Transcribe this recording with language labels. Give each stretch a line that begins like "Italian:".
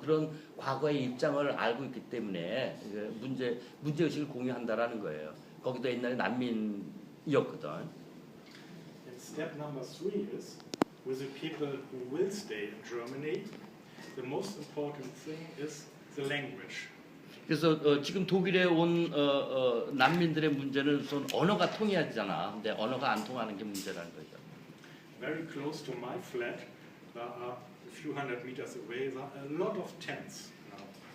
Korean: 그런 과거의 입장을 알고 있기 때문에 문제 의식을 공유한다라는 거예요. 거기도 옛날에 난민이었거든.
English: And step number 3 is, with the people who will stay in Germany, the most important thing is the language.
Korean: 그래서 지금 독일에 온 난민들의 문제는 우선 언어가 통해야 되잖아. 근데 언어가 안 통하는 게 문제라는 거죠.
English: Very close to my flat, there are a few hundred meters away, there are a lot of tents now.